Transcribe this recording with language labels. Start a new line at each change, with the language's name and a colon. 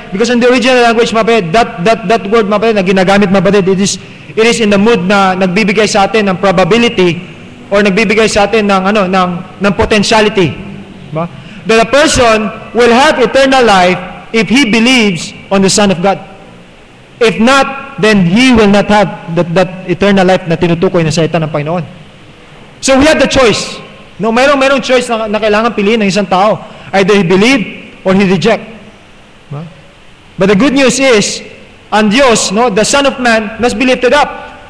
English: Because in the original language, mga kapatid, that word, mga kapatid, na ginagamit, mga kapatid, it is in the mood
Filipino: na nagbibigay sa atin ng
English: probability or nagbibigay sa atin ng potentiality.
Filipino: Diba?
English: That a person will have eternal life if he believes on the Son of God. If not, then he will not have that eternal life
Filipino: na tinutukoy na salita ng Panginoon.
English: So we have the choice.
Filipino: No, mayroong choice na kailangan piliin ng isang tao.
English: Either he believe or he reject. But the good news is,
Filipino: ang Diyos,
English: the Son of Man, must be lifted up.